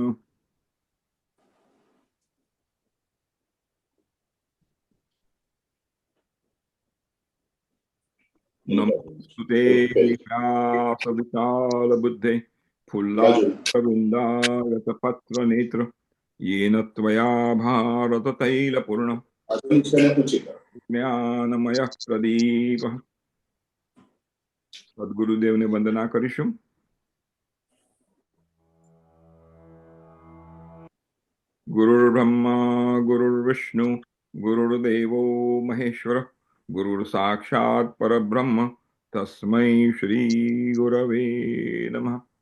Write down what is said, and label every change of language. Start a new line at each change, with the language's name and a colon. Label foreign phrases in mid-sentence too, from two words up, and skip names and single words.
Sanskrit: નમસ્તે વ્યાસવિશાલ બુદ્ધે ફુલ્લારવિંદાયત પત્ર નેત્ર येन त्वया भारत तैलपूर्णं જ્ઞાનમય પ્રદીપ.
Gujarati: સદગુરુદેવને વંદના કરીશું.
Sanskrit: ગુરુર્બ્રહ્મા ગુરુર્વિષ્ણુ ગુરુર્દેવો મહેશ્વર ગુરુર સાક્ષાત પરબ્રહ્મ તસ્મૈ શ્રી ગુરવે નમઃ.